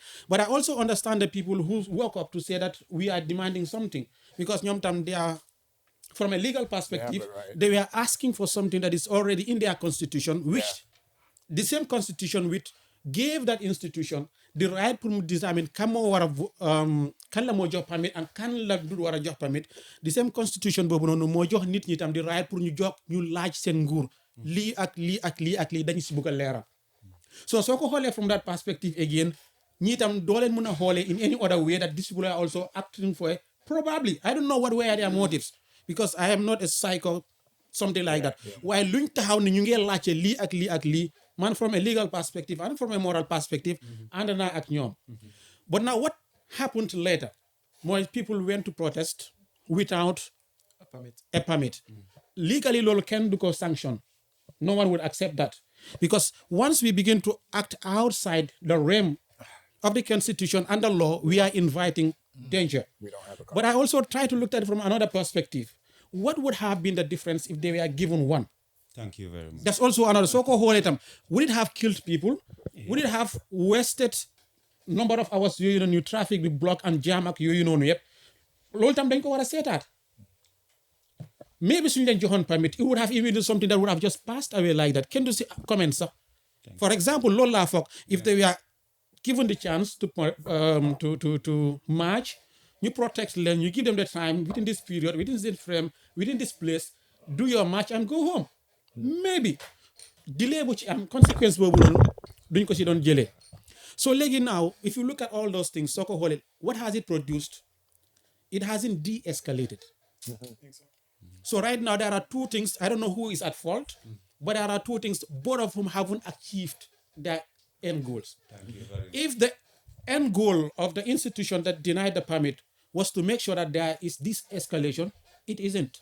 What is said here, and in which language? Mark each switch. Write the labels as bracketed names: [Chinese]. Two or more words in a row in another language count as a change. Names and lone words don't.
[English] But I also understand the people who woke up to say that we are demanding something, because they are from a legal perspective, the right. they were asking for something that is already in their constitution, which the same constitution which gave that institution the right to determine [Wolof] kan moo war a kan la moo jox permit and kan la du war a jox permit. [English] The same constitution [Wolof] boobu noonu moo jox nit ñi tam [English] the right [Wolof] pour ñu jox ñu laaj seen nguur lii ak lii ak lii ak lii dañu si bëgg a leeral. [English] So soo ko xoolee from that perspective again, [Wolof] ñii tam doo leen mën a xoolee [English] in any other way that these people are also acting for a probably I don't know what were their motives because I am not a psycho something like that. [Wolof] Waaye luñ taxaw ne ñu ngi laajte lii ak lii ak lii man [English] from a legal perspective and from a moral perspective [Wolof] ànd naa ak ñoom. [English] But now what happened later? More people went to protest without a permit. [Wolof] Legally loolu kenn du ko sanction. [English] No one would accept that. Because once we begin to act outside the realm of the constitution and the law, we are inviting danger. We don't have a But I also try to look at it from another perspective. What would have been the difference if they were given one? Thank you very much. That's also another. So-called whole item. Would it have killed people? Would it have wasted number of hours you know new traffic with block and jam ak you know yep? [Wolof] Loolu tam dañ ko war a seetaat. [English] Maybe [Wolof] suñu leen joxoon [English] permit, it would have even been something that would have just passed away like that. Can you see comments? For example, [Wolof] loolu laa foog [English] if they were given the chance to march, you protect them, you give them the time within this period, within this frame, within this place, do your march and go home. [Wolof] Maybe delay bu ci am consequence boobu noonu duñ ko si doon jëlee. [English] So léegi now, if you look at all those things, [Wolof] soo ko xoolee, [English] what has it produced? It hasn't de-escalated. So right now there are two things. I don't know who is at fault, but there are two things, both of whom haven't achieved their end goals. If the end goal of the institution that denied the permit was to make sure that there is this escalation, it isn't.